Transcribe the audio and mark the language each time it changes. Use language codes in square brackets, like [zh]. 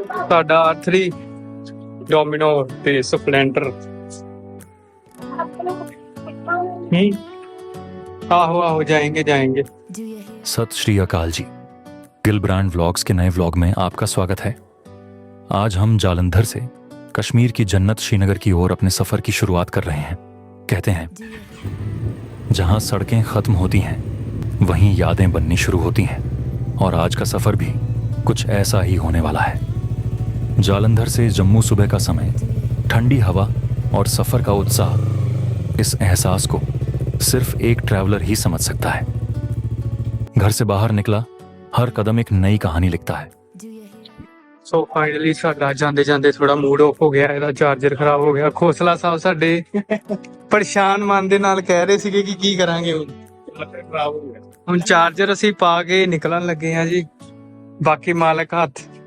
[pa] ਸਾਡਾ R3 domino ਤੇ Splendor [hi] आहो आहो जाएंगे जाएंगे। सत श्री अकाल जी, गिल ब्रांड व्लॉग्स के नए व्लॉग में आपका स्वागत है। आज हम जालंधर से कश्मीर की जन्नत श्रीनगर की ओर अपने सफर की शुरुआत कर रहे हैं। कहते हैं जहां सड़कें खत्म होती हैं वहीं यादें बननी शुरू होती हैं, और आज का सफर भी कुछ ऐसा ही होने वाला है। जालंधर से जम्मू सुबह का समय, ठंडी हवा और सफर का उत्साह, इस एहसास को सिर्फ एक ट्रैवलर ही समझ सकता है। घर से बाहर निकला हर कदम एक नई कहानी लिखता है। [pa] ਸੋ ਫਾਈਨਲੀ ਸਾਡਾ ਜਾਂਦੇ ਜਾਂਦੇ ਥੋੜਾ ਮੂਡ ਆਫ ਹੋ ਗਿਆ, ਇਹਦਾ ਚਾਰਜਰ ਖਰਾਬ ਹੋ ਗਿਆ। ਖੋਸਲਾ ਸਾਹਿਬ ਸਾਡੇ ਪਰੇਸ਼ਾਨ ਮਨ ਦੇ ਨਾਲ ਕਹਿ ਰਹੇ ਸੀਗੇ ਕਿ ਕੀ ਕਰਾਂਗੇ ਹੁਣ। ਖਰਾਬ ਹੋ ਗਿਆ ਹੁਣ ਚਾਰਜਰ ਅਸੀਂ ਪਾ ਕੇ ਨਿਕਲਣ ਲੱਗੇ ਆ ਜੀ। ਬਾਕੀ ਮਾਲਕ ਹੱਥ।